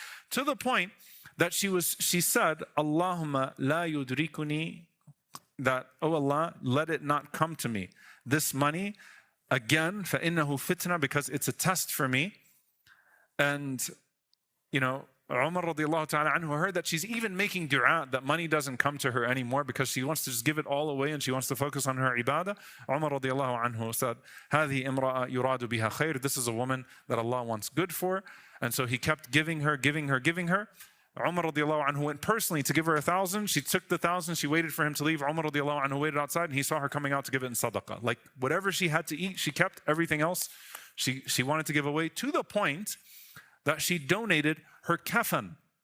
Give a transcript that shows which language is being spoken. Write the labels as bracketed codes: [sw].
[en] To the point that she said, [ar] Allahumma la yudrikuni, [en] that, oh Allah, let it not come to me. This money, again, فَإِنَّهُ fitna, because it's a test for me. And, you know, Umar radiallahu ta'ala anhu heard that she's even making dua that money doesn't come to her anymore because she wants to just give it all away and she wants to focus on her ibadah. Umar radiallahu anhu said, [ar] هَذِي إِمْرَأَ يُرَادُ بِهَا خَيْرٌ. [en] This is a woman that Allah wants good for. And so he kept giving her. Umar radiallahu anhu went personally to give her 1,000. She took the 1,000. She waited for him to leave. Umar radiallahu anhu waited outside and he saw her coming out to give it in sadaqah. Like whatever she had to eat, she kept. Everything else she wanted to give away, to the point that she donated her kafan.